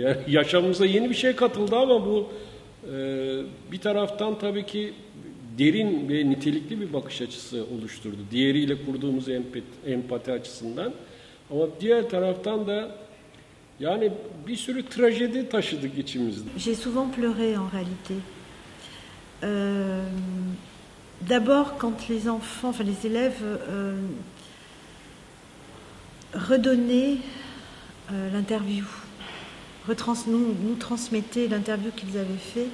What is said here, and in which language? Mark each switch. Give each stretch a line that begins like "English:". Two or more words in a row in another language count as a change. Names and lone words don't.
Turkish: Yani yaşamımıza yeni bir şey katıldı ama bu bir taraftan tabii ki derin ve nitelikli bir bakış açısı oluşturdu. Diğeriyle kurduğumuz empati açısından. Ama diğer taraftan da yani bir sürü trajedi taşıdık içimizde.
French: J'ai souvent pleuré en réalité. D'abord quand les enfants, les élèves redonnaient l'interview, nous transmettaient l'interview qu'ils avaient fait.